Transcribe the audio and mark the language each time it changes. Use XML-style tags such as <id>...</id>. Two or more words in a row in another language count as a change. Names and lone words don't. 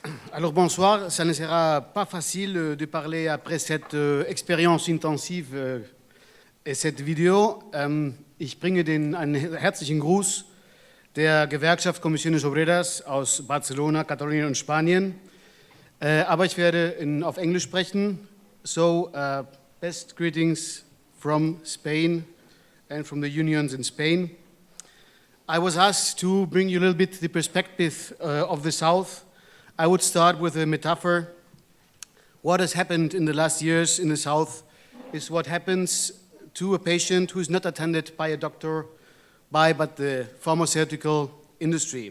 <fr>Alors bonsoir, ça ne sera pas facile de parler après cette expérience intensive et cette Video.</fr> <de>Ich bringe einen herzlichen Gruß der Gewerkschaft Comisiones Obreras aus Barcelona, Catalunyan und Spanien. Aber ich werde auf Englisch sprechen.</de> <en>So, best greetings from Spain and from the unions in Spain. I was asked to bring you a little bit the perspective of the South. I would start with a metaphor. What has happened in the last years in the South is what happens to a patient who is not attended by a doctor, but the pharmaceutical industry.</en>